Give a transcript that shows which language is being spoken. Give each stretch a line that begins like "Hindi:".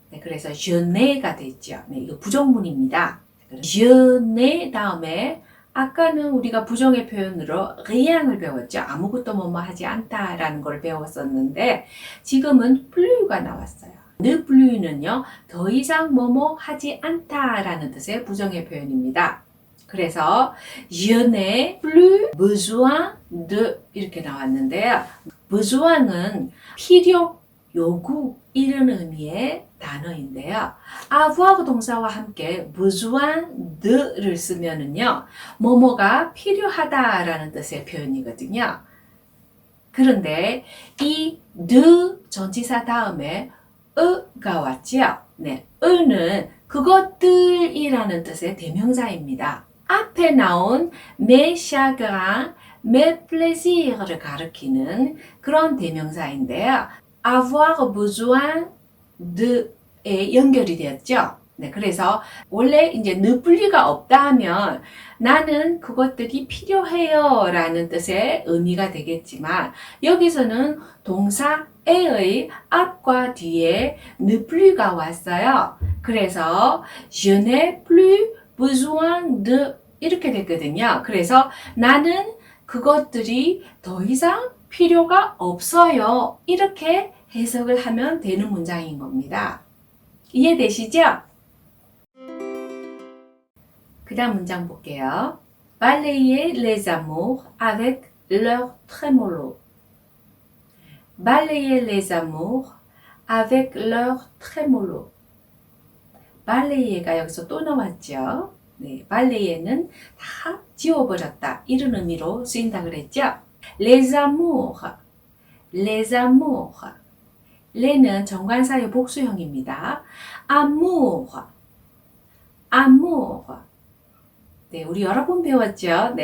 Korean: 네, 그래서
French: je n'ai
Korean: 가 됐죠. 네, 이거 부정문입니다. je n'ai 다음에 아까는 우리가 부정의 표현으로 rien을 배웠죠. 아무것도 뭐뭐 하지 않다라는 걸 배웠었는데 지금은 plu가 나왔어요. ne plus는요, 더 이상 뭐뭐 하지 않다라는 뜻의 부정의 표현입니다.
French: 그래서 je n'ai plus besoin de
Korean: 이렇게 나왔는데요. besoin은 필요, 요구 이런 의미의 단어인데요. avoir 동사와 함께 besoin de를 쓰면은요, 뭐뭐가 필요하다라는 뜻의 표현이거든요. 그런데 이 de 전치사 다음에 가 왔지요. 네, 는 그것들이라는 뜻의 대명사입니다. 앞에 나온
French: mes chagrins, mes plaisirs
Korean: 를 가리키는 그런 대명사인데요.
French: avoir besoin de
Korean: 에 연결이 되었죠. 네, 그래서 원래 이제 느플리가 없다 하면 나는 그것들이 필요해요 라는 뜻의 의미가 되겠지만 여기서는 동사에의 앞과 뒤에 느플리가 왔어요. 그래서
French: je n'ai plus besoin de
Korean: 이렇게 됐거든요. 그래서 나는 그것들이 더 이상 필요가 없어요. 이렇게 해석을 하면 되는 문장인 겁니다. 이해되시죠? 그 다음 문장 볼게요.
French: Balayer les amours avec leur trémolo. Balayer les amours avec leur trémolo. 발레이가 여기서 또 나왔죠. 네, 발레이는 다 지워버렸다. 이런 의미로 쓰인다 그랬죠. Les amours, les amours.
Korean: les는 정관사의 복수형입니다.
French: amour, amour.
Korean: 네, 우리 여러 번 배웠죠.